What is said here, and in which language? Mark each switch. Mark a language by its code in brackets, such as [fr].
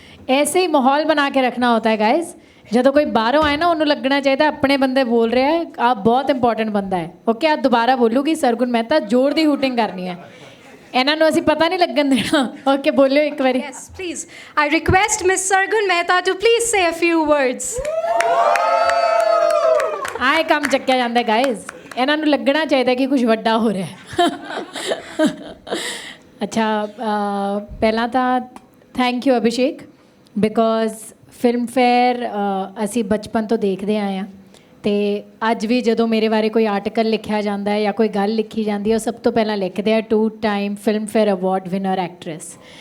[hi] ऐसे ही माहौल बना के रखना होता है गाइज। [pa] ਜਦੋਂ ਕੋਈ ਬਾਹਰੋਂ ਆਏ ਨਾ ਉਹਨੂੰ ਲੱਗਣਾ ਚਾਹੀਦਾ ਆਪਣੇ ਬੰਦੇ ਬੋਲ ਰਿਹਾ ਹੈ, ਆਪ ਬਹੁਤ ਇੰਪੋਰਟੈਂਟ ਬੰਦਾ ਹੈ। ਓਕੇ, ਆ ਦੁਬਾਰਾ ਬੋਲੂਗੀ ਸਰਗੁਣ ਮਹਿਤਾ, ਜ਼ੋਰ ਦੀ ਹੂਟਿੰਗ ਕਰਨੀ ਹੈ। ਇਹਨਾਂ ਨੂੰ ਅਸੀਂ ਪਤਾ ਨਹੀਂ ਲੱਗਣ ਦੇਣਾ। ਓਕੇ, ਬੋਲਿਓ ਇੱਕ ਵਾਰੀ। [en] Yes, please. I request Miss Sargun Mehta to please say a few words. [pa] ਆਏ ਕੰਮ ਚੱਕਿਆ ਜਾਂਦਾ ਗਾਇਜ਼, ਇਹਨਾਂ ਨੂੰ ਲੱਗਣਾ ਚਾਹੀਦਾ ਕਿ ਕੁਝ ਵੱਡਾ ਹੋ ਰਿਹਾ ਹੈ। ਅੱਛਾ, ਪਹਿਲਾਂ ਤਾਂ thank you Abhishek, because film fair ਅਸੀਂ ਬਚਪਨ ਤੋਂ ਦੇਖਦੇ ਆਏ ਹਾਂ ਅਤੇ ਅੱਜ ਵੀ ਜਦੋਂ ਮੇਰੇ ਬਾਰੇ ਕੋਈ ਆਰਟੀਕਲ ਲਿਖਿਆ ਜਾਂਦਾ ਹੈ ਜਾਂ ਕੋਈ ਗੱਲ ਲਿਖੀ ਜਾਂਦੀ ਹੈ, ਉਹ ਸਭ ਤੋਂ ਪਹਿਲਾਂ ਲਿਖਦੇ ਆ 2 time film fair award winner actress.